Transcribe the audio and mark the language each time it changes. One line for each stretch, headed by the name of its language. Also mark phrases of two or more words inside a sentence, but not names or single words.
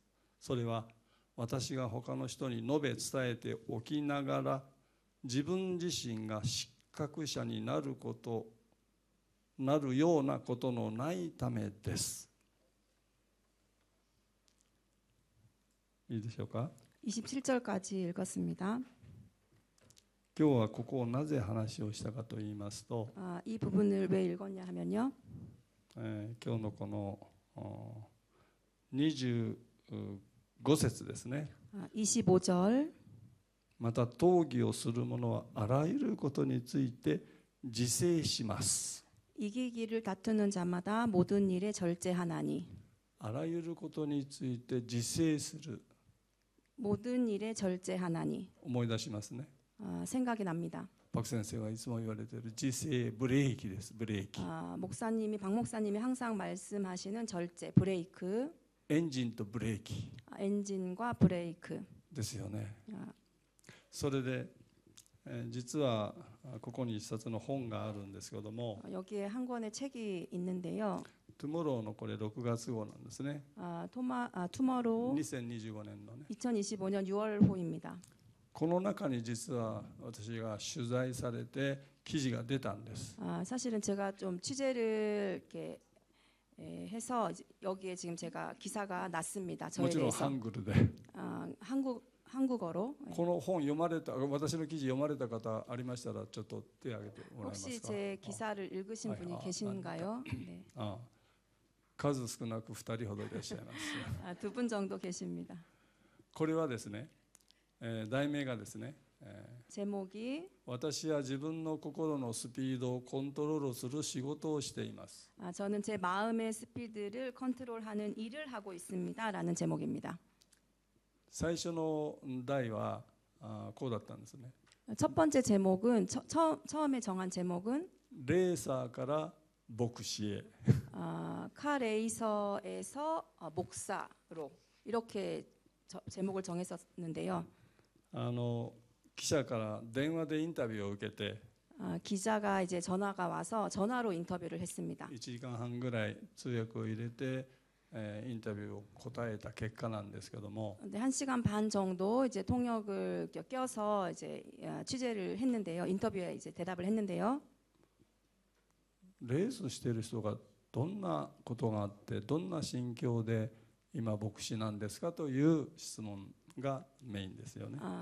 Japanese: それは私が他の人に述べ伝えておきながら自分自身が失格者になるようなことのないためです。いいでしょうか。
Korean: 27절까지 읽었습니다.
Japanese: 今日はここをなぜ話をしたかと言いますと、
Korean: 이 부분을 왜 읽었냐 하면요.
Japanese: 今日のこの25節ですね。
Korean: 25절
Japanese: また討議をする者はあらゆることについて自制します。
Korean: 이기기를 다투는 자마다 모든 일에 절제하나니.
Japanese: あらゆることについて自制する。
Korean: 모든 일에 절제하나니.
Japanese: 思い出しますね。
Korean: 생각이 납니다.
Japanese: パク先生がいつも言われている自制ブレーキです。ブレーキ。
Korean: 박 목사님이 항상 말씀하시는 절제, 브레이크.
Japanese: エンジンとブレーキ
Korean: 엔진과 브레이크.
Japanese: ですよね。 아, それで実はここに一冊の本があるんですけども、
Korean: 여기에 한 권의 책이 있는데요.
Japanese: トゥモローのこれ6月号なんですね。
Korean: 투머로우
Japanese: 2025年のね。
Korean: 2025년 6월호입니다.
Japanese: この中に実は私が取材されて記事が出たんです。
Korean: 사실은 제가 좀 취재를 이렇게 해서 여기에 지금 제가 기사가 났습니다.
Japanese: も
Korean: 저에
Japanese: ちろんハ
Korean: 대해서
Japanese: ングルで。
Korean: 한국어로.
Japanese: この本読まれた、私の記事読まれた方ありましたらちょっと手を挙げてもらえます
Korean: 혹시
Japanese: か。
Korean: 제 기사를 읽으신 분이 계신가요? 네.
Japanese: 数少なく2人ほどいらっしゃいます。
Korean: 두 분 정도 계십니다.
Japanese: これはですね、題名がですね、
Korean: 제목이
Japanese: 私は自分の心のスピードをコントロールする仕事をしています。
Korean: 저는 제 마음의 스피드를 컨트롤하는 일을 하고 있습니다라는 제목입니다.
Japanese: 最初の題はこうだったんですね。
Korean: 첫 번째 제목은 처음에 정한 제목은
Japanese: レーサーから牧師へ。
Korean: 카레이서에서 목사로 이렇게 제목을 정했었는데요.
Japanese: 記者から電話でインタビューを受けて
Korean: 기자가 이제 전화가 와서 전화로 인터뷰를 했습니다.
Japanese: 1 時間半ぐらい通訳を入れてインタビューを答えた結果なんですけども、
Korean: 근데 1시간 반 정도 이제 통역을 껴서 이제 취재를 했는데요. 인터뷰에 이제 대답을 했는데요.
Japanese: レースしている人がどんなことがあってどんな心境で今牧師なんですかという質問がメインですよね。